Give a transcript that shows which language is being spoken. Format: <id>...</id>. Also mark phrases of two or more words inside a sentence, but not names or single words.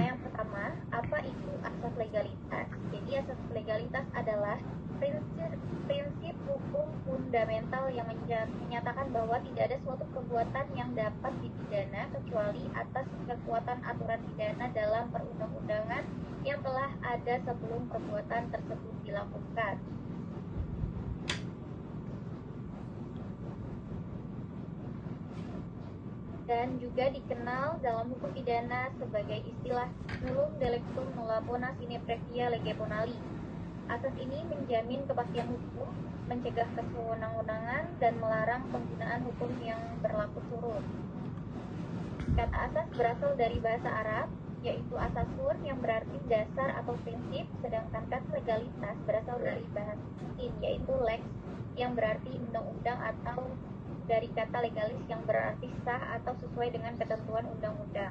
<id>Yang pertama, apa itu asas legalitas? Jadi asas legalitas adalah prinsip hukum fundamental yang menyatakan bahwa tidak ada suatu perbuatan yang dapat dipidana kecuali atas kekuatan aturan pidana dalam perundang-undangan yang telah ada sebelum perbuatan tersebut dilakukan. Dan juga dikenal dalam hukum pidana sebagai istilah</id> <la>nullum delictum nulla bona sine praevia lege bonali.</la> <id>Asas ini menjamin kepastian hukum, mencegah kesewenang-wenangan, dan melarang penggunaan hukum yang berlaku surut. Kata asas berasal dari bahasa Arab, yaitu asasun yang berarti dasar atau prinsip, sedangkan kata legalitas berasal dari bahasa Latin, yaitu lex yang berarti undang-undang, atau dari kata legalis yang berarti sah atau sesuai dengan ketentuan undang-undang.</id>